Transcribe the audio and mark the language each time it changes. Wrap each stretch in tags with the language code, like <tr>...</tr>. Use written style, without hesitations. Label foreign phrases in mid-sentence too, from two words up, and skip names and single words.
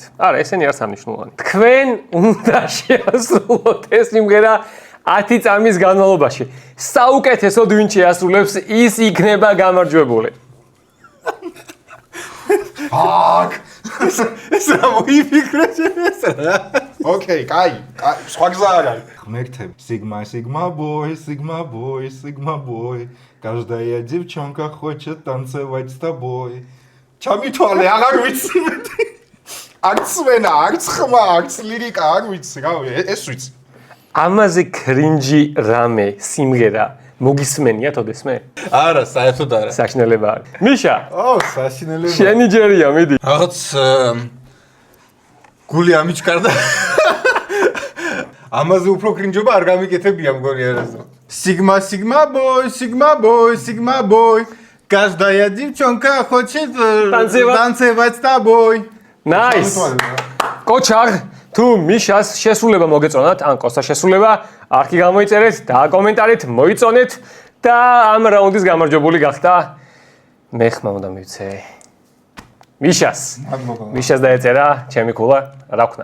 <ka>არა, ესენი არ სამნიშნულოვანი. თქვენ უნდა შეასრულოთ ეს სიმღერა 10 წამის განმავლობაში. საუკეთესოდ ვინ შეასრულებს, ის იქნება გამარჯვებული. აკ. ეს რა მოიფიქრე ეს რა? ოკეი, კაი. სხვა გზა არ არის. ღმერთები.</ka> <en>Sigma Boy.</en> <ru>Каждая девчонка хочет танцевать с тобой.</ru> <ka>ჩამითვალე, აღარ ვიცი. არც სვენა, არც ხმა, არც ლირიკა, არ ვიცი, რა ეს ვიცი. ამაზე კრინჯი რამე სიმღერა მოგისმენია თოდესმე? არა, საერთოდ არა. საშინელება არის. მიშა, საშინელება. შენი ჯერია, მიდი. რაღაც გული ამიჩკარდა. ამაზე უფრო კრინჯობა არ გამიკეთებია მგონი არასდროს.</ka> <en>Sigma Boy.</en> <ru>Каждая девчонка хочет танцевать с тобой.</ru> <ka>Nice. კოჩარ, თუ მიშას შესრულება მოგეწონათ, ან კოსტას შესრულება, არქი გამოიწერეთ და კომენტარით მოიწონეთ და ამ რაუნდის გამარჯვებული გახდა მე ხმა უნდა მივცე. მიშას. მიშას დაეწერა, ჩემი ქულა, რა ვქნა?</ka>